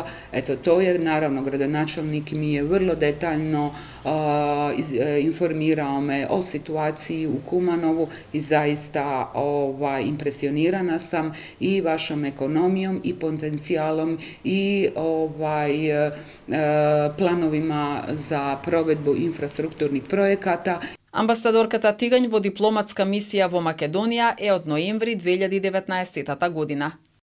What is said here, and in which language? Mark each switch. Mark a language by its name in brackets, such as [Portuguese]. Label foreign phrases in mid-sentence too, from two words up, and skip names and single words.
[Croatian] Eto, to je, naravno, gradonačelnik mi je vrlo detaljno informirao me o situaciji u Kumanovu i zaista impresionirana sam i vašom ekonomijom i potencijalom i planovima za provedbu infrastrukturnih projekata. [Macedonian] Амбасадорката Тигањ во дипломатска мисија во Македонија е од ноември 2019 година.